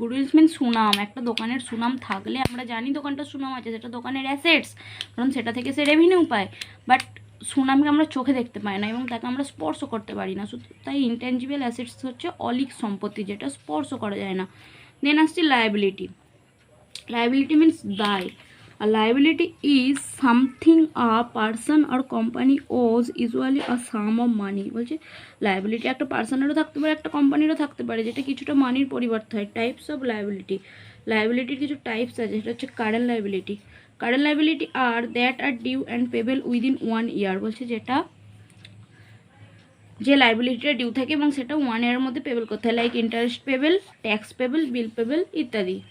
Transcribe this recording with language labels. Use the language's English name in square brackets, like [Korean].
[Bangla] গুডউইলস means সুনাম, একটা দোকানের সুনাম থাকলে আমরা জানি দোকানটার সুনাম আছে, সেটা দোকানের অ্যাসেটস, কারণ সেটা থেকে সে রেভিনিউ পায়, বাট সুনামকে আমরা চোখে দেখতে পাই না এবং তাকে আমরা স্পর্শ করতে পারি না, তাই ইনট্যাঞ্জিবল অ্যাসেটস হচ্ছে অলিক সম্পত্তি যেটা স্পর্শ করা যায় না। দেন আসছে লায়াবিলিটি। লায়াবিলিটি মিনস দায়। [English] A liability is something a person or company owes, usually a sum of money। [Bangla] বলছে লায়াবিলিটি একটা পার্সনেরও থাকতে পারে, একটা কোম্পানিরও থাকতে পারে, যেটা কিছুটা মানির পরিবর্তে হয়। [English] types of liability, [Bangla] লায়াবিলিটির কিছু টাইপস আছে, সেটা হচ্ছে current liability. [English] Current liability are that are due and payable within 1 year. [Bangla] বলছে যেটা যে লাইবিলিটিটা ডিউ থাকে এবং সেটা 1 ইয়ারের মধ্যে পেবেল করতে হয়, [English] like interest payable, tax payable, bill payable [Bangla] ইত্যাদি।